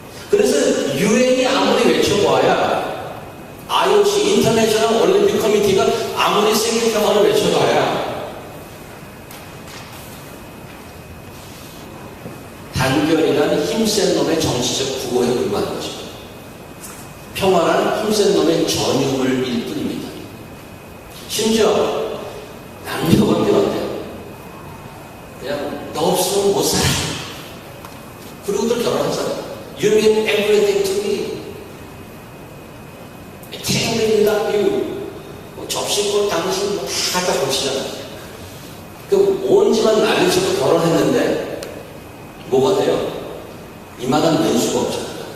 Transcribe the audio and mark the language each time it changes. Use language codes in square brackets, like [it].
[ko] 그래서 유엔이 아무리 외쳐봐야 IOC, 인터내셔널 올림픽 커미티가 아무리 세계평화를 외쳐봐야 단결이란 힘센 놈의 정치적 구호에 불과한 것입니다. 평화란 힘센 놈의 전유물일 뿐입니다. 심지어 남녀관계 어때요? 그냥 너 없으면 못 살아. 그리고들 결혼하잖아요. [en] You mean everything to me. I can't live without you. [ko] 뭐 접시꽃 당신 뭐 다 갖다 고치잖아요. 온 집안 난리쳐도 결혼했는데 뭐가 돼요? 이만한 면수가 없잖아요.